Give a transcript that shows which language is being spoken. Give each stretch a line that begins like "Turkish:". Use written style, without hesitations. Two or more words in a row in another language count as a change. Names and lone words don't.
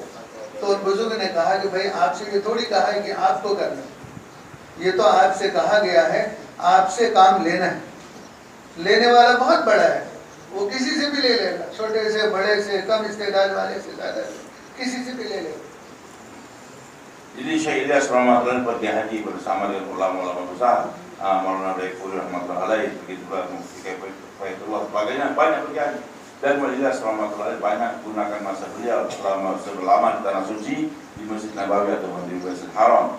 Hindi: तो उन बुजुर्ग ने कहा कि भाई आपसे ये थोड़ी कहा है कि आपको करना, ये तो आपसे कहा गया है आपसे काम लेना है। लेने वाला बहुत बड़ा है, वो किसी से भी ले लेगा, छोटे से बड़े से, कम इस्तेदाद वाले से, ज़्यादा किसी से भी ले लेगा।
Malay: Jadi Syekh Ilyas Rahmatullah pergi haji bersama dengan ulama-ulama besar, Maulana Daifuri
Arabic: رحمة الله عليه,
Malay: begitulah Mufti Faidullah sebagainya, banyak pergi haji. Dan Maulana Ilyas Rahmatullah banyak gunakan masa beliau selama di tanah suci di Masjid Nabawi atau di Masjid Haram.